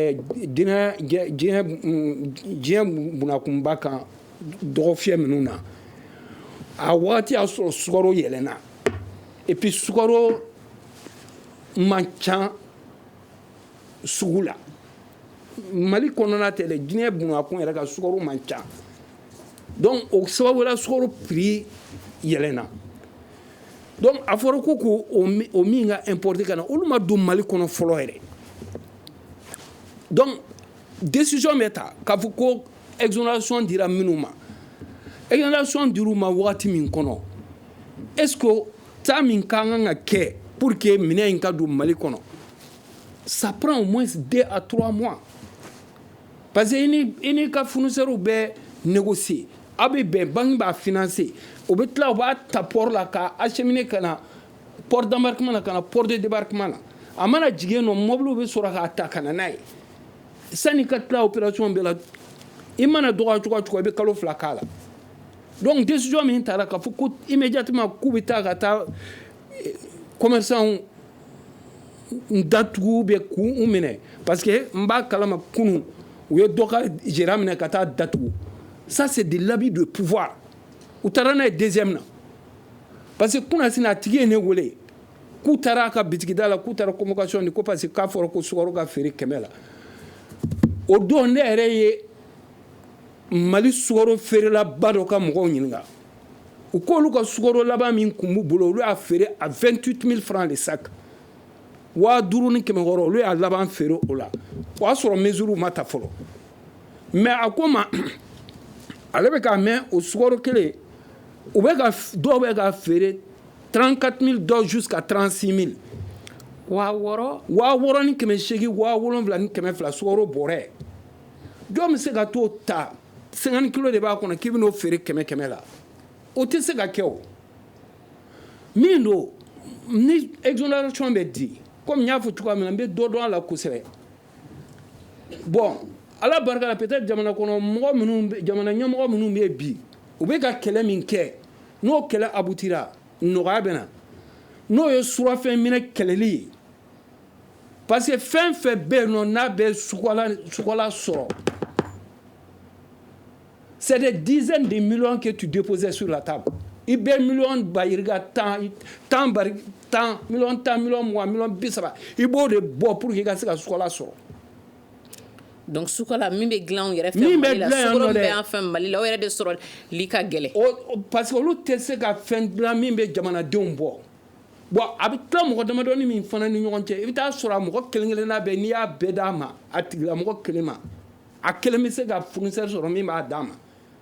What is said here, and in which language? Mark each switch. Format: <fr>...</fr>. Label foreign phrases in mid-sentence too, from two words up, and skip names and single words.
<bm>diɲɛ bunnakunba kan dɔgɔfiyɛ minnu na a wagati y'a sɔrɔ sukaro yɛlɛnna</bm> <fr>et puis</fr> <bm>sukaro man ca sugu la Mali kɔnɔna tɛ dɛ diɲɛ bunnakun yɛrɛ ka sukaro man ca donc o sababu la sukaro prix yɛlɛnna donc a fɔra ko o min ka importer ka na olu ma don Mali kɔnɔ fɔlɔ yɛrɛ donc décision bɛ ta k'a fɔ ko exonération dira minnu ma exonération dir'u ma wagati min kɔnɔ</bm> <fr>est-ce que temps</fr> <bm>min ka kan ka kɛ</bm> <fr>pour que</fr> <bm>minɛn in ka don Mali kɔnɔ</bm> <fr>ça prend au moins 2 à 3 mois parce que</fr> <bm>i ni ka fournisseurs bɛ négocier a bɛ bɛn banque b'a financer o bɛ tila o b'a ta port la ka acheminer ka na</bm> <fr>port d'embarquement</fr> <bm>na ka na</bm> <fr>port de débarquement</fr> <bm>na a mana jigin nɔ mɔbiliw bɛ sɔrɔ k'a ta ka na n'a ye sani ka tila opération bɛɛ la i mana dɔgɔya cogo o cogo i bɛ kalo 2 k'a la donc décision min taara k'a fɔ ko immédiatement k'u bɛ taa ka taa commerçant datugu bɛ k'u minɛ</bm> <fr>parce que</fr> <bm>n b'a kalama kunun u ye dɔ ka gérant minɛ ka taa datugu</bm> <fr>ça c'est de l'abus de pouvoir</fr> <bm>u taara n'a ye deuxième na parce que kunasini a tigi ye ne wele k'u taara a ka bitigida la k'u taara convocation di ko</bm> <fr>parce que</fr> <bm>k'a fɔra ko sukaro ka feere 100 la o don ne yɛrɛ ye Mali sukaro feerela ba dɔ ka mɔgɔw ɲininka u k'olu ka sukaro laban min kun b'u bolo olu y'a feere</bm> <fr>à 28 000 francs le sac</fr> <bm>500 ni 600 olu y'a laban feere o la o y'a sɔrɔ mesure ma ta fɔlɔ mais a ko ma ale bɛ k'a mɛn o sukaro kelen u bɛ ka dɔw bɛ ka feere 34 000 dɔw jusqu'à 36 000 600 ni 800 700 ni 200 sukaro bɔrɛ jɔn bɛ se ka t'o ta 50 kilos de b'a kɔnɔ k'i bɛ n'o feere 100 la o tɛ se ka kɛ o min don ni exonération bɛ di comme n y'a fɔ cogoya min na n bɛ dɔ dɔn a la kosɛbɛ bon ala barika la peut-être jamana kɔnɔ mɔgɔ minnu jamana ɲɛmɔgɔ minnu bɛ bi u bɛ ka kɛlɛ min kɛ n'o kɛlɛ abutira nɔgɔya bɛ na n'o ye surafɛn minɛ kɛlɛli ye</bm> <fr>parce que</fr> <bm>fɛn fɛn bɛ yen nɔ n'a bɛ sukala sɔrɔ</bm> <fr>c'est des dizaines de millions que tu déposais sur la table</fr> <bm>i bɛ miliyɔn bayirika 10 miliyɔn 10 miliyɔn 20 miliyɔn 30 i b'o de bɔ</bm> <fr>pour que</fr> <bm>i ka se ka sukala sɔrɔ. donc sukala min bɛ dilan yɛrɛ fɛ Mali la sukaro bɛ an fɛ Mali la o yɛrɛ de sɔrɔ li ka gɛlɛn</bm> <fr>parce que</fr> <bm>olu tɛ se ka fɛn dilan min bɛ jamanadenw bɔ bon a bɛ tila mɔgɔ damadɔni min fana ni ɲɔgɔn cɛ i bɛ taa sɔrɔ a mɔgɔ kelen-kelenna bɛɛ n'i y'a bɛɛ d'a ma a tigilamɔgɔ kelen ma a kelen bɛ se ka fournisseur sɔrɔ min b'a d'a ma mais</bm>